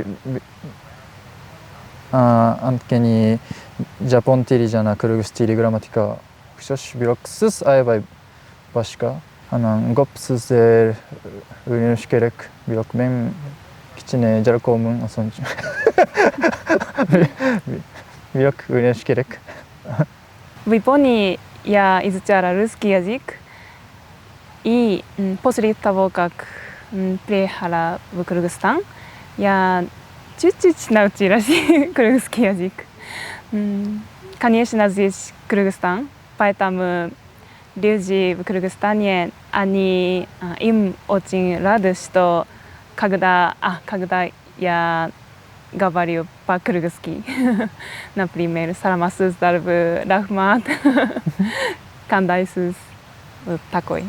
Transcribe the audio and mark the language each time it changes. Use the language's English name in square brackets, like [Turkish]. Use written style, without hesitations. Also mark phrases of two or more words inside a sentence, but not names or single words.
[Kyrgyz] Анткени жапон тили жана кыргыз тили грамматика окшош, бирок сиз аябай башка. Анан көп сөздөр үйрөнүш керек. Бирок мен кичине жаркоомун, ошон үчүн. Бирок үйрөнүш керек. [Russian] В Японии я изучала русский язык, и после того, как приехала в Кыргызстан, я чуть-чуть научилась кыргызский язык. Конечно, здесь Кыргызстан, поэтому люди в Кыргызстане, им очень рады, что когда я говорю по-кыргызски, например, [Kyrgyz] Саламатсыз, Дарбы, Рахмат, Кандайсыз, [Russian] вот такой.